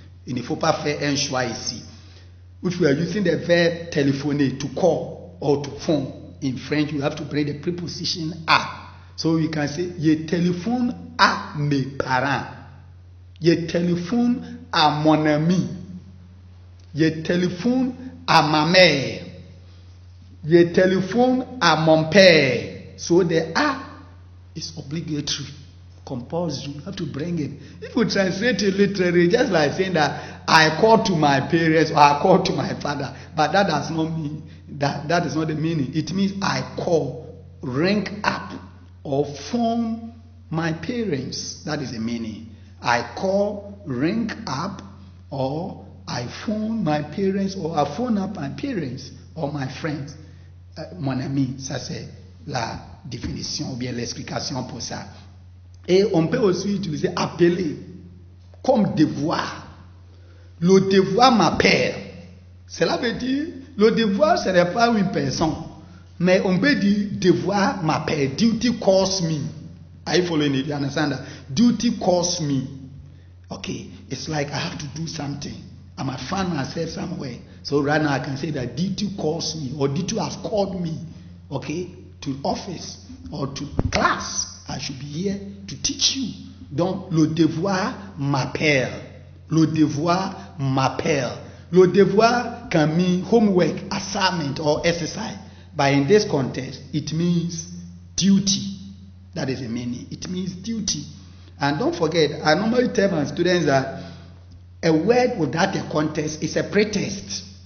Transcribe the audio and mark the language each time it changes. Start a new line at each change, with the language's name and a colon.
French: Il ne faut pas faire un choix ici.
English: If we are using the verb téléphoner, to call or to phone, in French you have to bring the preposition à. So you can say,
French: je téléphone à mes parents. Je téléphone à mon ami. Je téléphone à ma mère. Je téléphone à mon père.
English: So the a is obligatory. Compulsory. You have to bring it. If you translate it literally, just like saying that I call to my parents or I call to my father, but that does not mean that is not the meaning. It means I call, ring up, or phone my parents. That is the meaning. I call, ring up, or I phone my parents, or I phone up my parents or my friends.
French: Mon ami, ça c'est la définition ou bien l'explication pour ça. Et on peut aussi utiliser appeler comme devoir. Le devoir m'appelle. Cela veut dire, le devoir ce n'est pas une personne. Mais on peut dire devoir m'appelle.
English: Duty calls me. Are you following it? You understand that? Duty calls me. Okay, it's like I have to do something. I must find myself somewhere. So right now I can say that duty calls me or duty has called me. Okay, to office or to class. I should be here to teach you.
French: Donc, le devoir m'appelle. Le devoir m'appelle.
English: Le devoir can mean homework, assignment, or exercise. But in this context, it means duty. That is the meaning. It means duty. And don't forget, I normally tell my students that a word without a context is a pretext.